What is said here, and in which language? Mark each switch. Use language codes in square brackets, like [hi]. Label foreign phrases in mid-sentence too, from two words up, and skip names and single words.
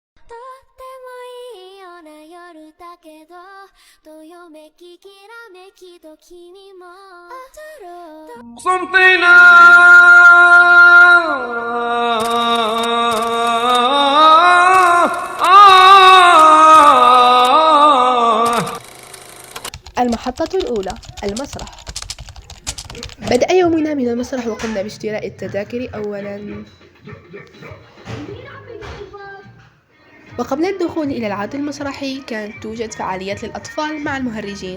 [ja] とってもいいような夜だけどどよめききらめきと君も踊ろう [ar] صمتنا المحطة الأولى: المسرح. بدأ يومنا من المسرح وقمنا باشتراء التذاكر أولا، وقبل الدخول إلى العرض المسرحي كانت توجد فعاليات للأطفال مع المهرجين.